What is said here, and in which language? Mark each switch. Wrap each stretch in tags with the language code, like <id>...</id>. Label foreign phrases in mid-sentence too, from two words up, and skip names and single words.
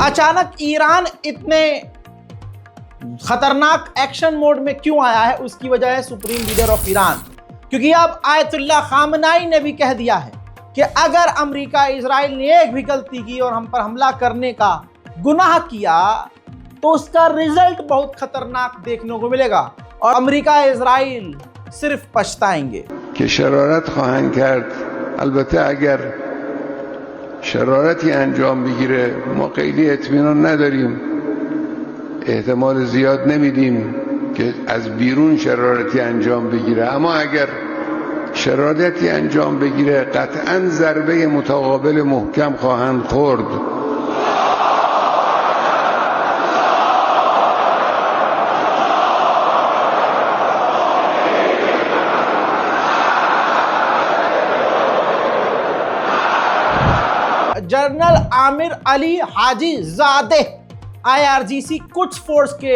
<hi>अचानक ईरान इतने खतरनाक एक्शन मोड में क्यों आया है, उसकी वजह है</hi> <en>supreme leader of Iran,</en> <hi>क्योंकि अब आयतुल्लाह खामनाई ने भी कह दिया है कि अगर अमेरिका इजराइल ने एक भी गलती की और हम पर हमला करने का गुनाह किया तो उसका रिजल्ट बहुत खतरनाक देखने को मिलेगा और अमेरिका इजराइल सिर्फ पछताएंगे।</hi> <fa>که شرارت خواهند کرد، البته اگر شرارتی انجام بگیره ما خیلی اطمینان نداریم، احتمال زیاد نمیدیم که از بیرون شرارتی انجام بگیره، اما اگر شرارتی انجام بگیره قطعا ضربه متقابل محکم خواهند خورد.</fa> <hi>जनरल आमिर अली हाजी ज़ादे IRGC कुछ फोर्स के</hi>